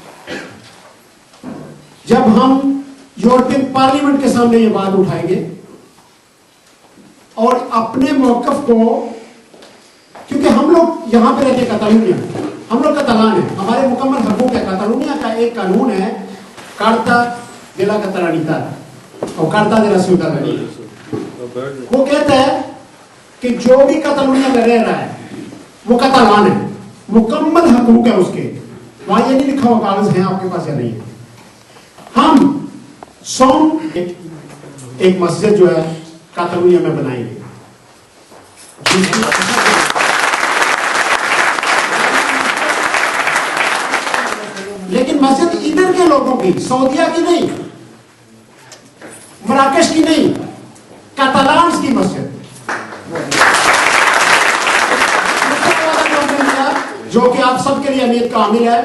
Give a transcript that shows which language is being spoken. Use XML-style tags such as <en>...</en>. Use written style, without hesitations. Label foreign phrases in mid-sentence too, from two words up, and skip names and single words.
<ur>جب ہم</ur> <en>European Parliament</en> <ur>کے سامنے یہ بات اٹھائیں گے اور اپنے موقف کو، کیونکہ ہم لوگ یہاں پہ رہتے کتالونیا، ہم لوگ کتالان ہے، ہمارے مکمل حقوق ہے. کتالونیا کا ایک قانون ہے</ur> <ca>Carta de la Catalanitat</ca> <ur>اور</ur> <es>Carta de la Ciudadanía.</es> <ur>وہ کہتا ہے کہ جو بھی کتالونیا میں رہ رہا ہے وہ کتالان ہے، مکمل حقوق ہے اس کے. وہاں یہ نہیں لکھا ہوا کاغذ ہے آپ کے پاس یا نہیں ہے. ہم ایک مسجد جو ہے کاتالونیا میں بنائیں گے، لیکن مسجد ادھر کے لوگوں کی، سعودیہ کی نہیں، مراکش کی نہیں، کاتالان کی مسجد، جو کہ آپ سب کے لیے اہمیت کا حامل ہے.</ur>